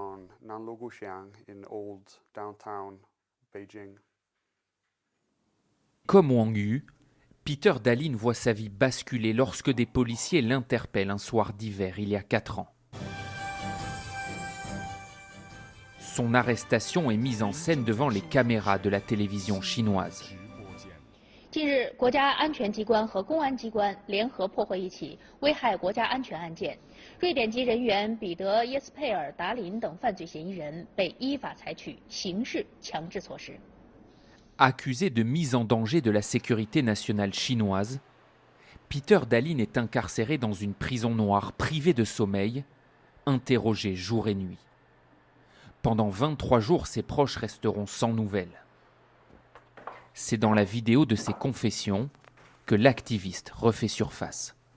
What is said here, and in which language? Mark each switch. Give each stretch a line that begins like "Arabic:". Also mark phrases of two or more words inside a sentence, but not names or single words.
French: Comme Wang Yu, Peter Dahlin voit sa vie basculer lorsque des policiers l'interpellent un soir d'hiver il y a 4 ans. Son arrestation est mise en scène devant les caméras de la télévision chinoise.
Chinese: 近日，国家安全机关和公安机关联合破获一起危害国家安全案件，瑞典籍人员彼得·耶斯佩尔·达林等犯罪嫌疑人被依法采取刑事强制措施。
French: Accusé de mise en danger de la sécurité nationale chinoise, Peter Dahlin est incarcéré dans une prison noire privée de sommeil, interrogé jour et nuit. Pendant 23 jours, ses proches resteront sans nouvelles. C'est dans la vidéo de ses confessions que l'activiste refait surface.